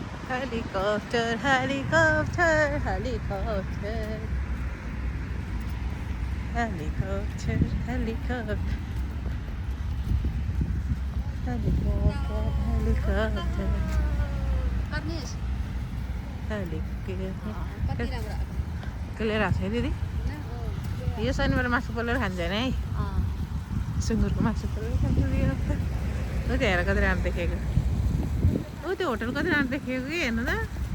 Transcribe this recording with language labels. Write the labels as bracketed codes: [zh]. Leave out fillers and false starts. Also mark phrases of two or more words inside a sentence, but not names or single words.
[en] helicopter, helicopter, helicopter, helicopter, helicopter, helicopter, helicopter, [ne] पर्नेस [en] helicopter. [ne] कति राम्रो आएको कसले राख्छ है दिदी? यो शनिबार मासु पोलेर खान्छ होइन है? सुँगुरको मासु पोलेर खान्छ यो त। ऊ त्यो हेर कति राम्रो देखेको। ऊ त्यो होटल कति राम्रो देखेको कि हेर्नु त।